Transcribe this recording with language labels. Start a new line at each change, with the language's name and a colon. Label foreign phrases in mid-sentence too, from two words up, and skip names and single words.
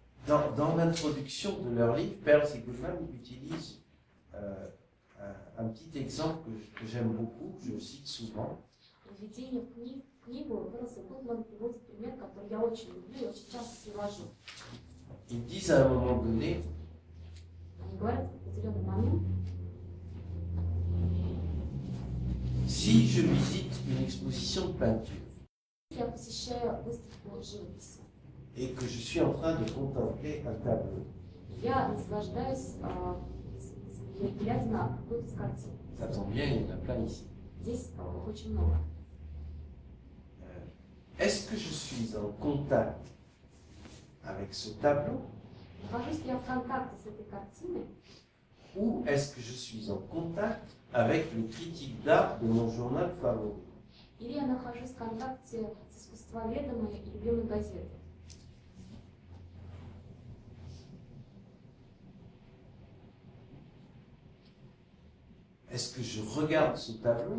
French: dans l'introduction de leur livre, Perls et Goodman utilisent un petit exemple que j'aime beaucoup, je le cite souvent.
Russian: Введение в книгу Перлс и Гудман приводит пример, который я очень люблю и очень часто привожу.
French: Ils disent à un moment donné,
Russian: Они говорят в определенный момент,
French: si je visite une exposition de peinture
Russian: я посещаю выставку живописи.
French: et que je suis en train de contempler un tableau,
Russian: Я наслаждаюсь, глядя на какую-то из картин.
French: ça tombe bien, il y en a plein ici.
Russian: Здесь их очень много.
French: Est-ce que je suis en contact avec ce tableau
Russian: Нахожусь ли я в контакте с этой картиной,
French: ou est-ce que je suis en contact avec le critique d'art de mon journal favori?
Russian: или я нахожусь в контакте с искусствоведом и любимой газетой?
French: Est-ce que je regarde ce tableau?